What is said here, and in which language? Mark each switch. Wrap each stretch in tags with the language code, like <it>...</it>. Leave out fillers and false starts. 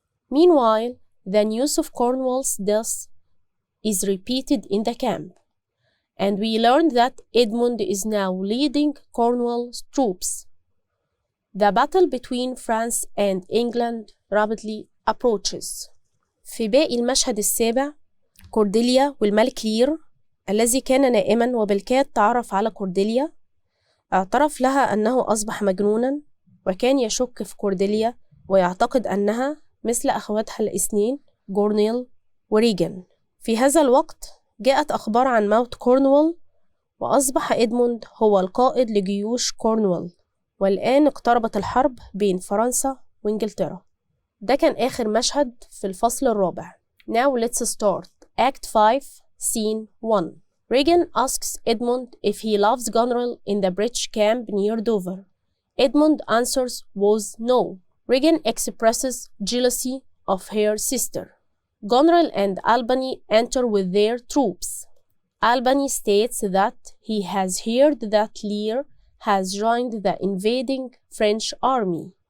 <en>Meanwhile, the news of Cornwall's death is repeated in the camp, and we learn that Edmund is now leading Cornwall's troops. The battle between France and England rapidly approaches.</en> <ar>في باقي المشهد السابع، كورديليا والملك لير الذي كان نائما وبالكاد تعرف على كورديليا اعترف لها أنه أصبح مجنونا، وكان يشك في كورديليا ويعتقد أنها مثل أخواتها الاثنين جورنيل وريجن. في هذا الوقت جاءت أخبار عن موت كورنوال، وأصبح إدموند هو القائد لجيوش كورنوال، والآن اقتربت الحرب بين فرنسا وإنجلترا. ده كان آخر مشهد في الفصل الرابع.</ar> <en>Now let's start. Act 5, Scene 1. Regan asks Edmund if he loves Goneril in the British camp near Dover. Edmund answers was no. Regan expresses jealousy of her sister. Goneril and Albany enter with their troops. Albany states that he has heard that Lear has joined the invading French army.</en>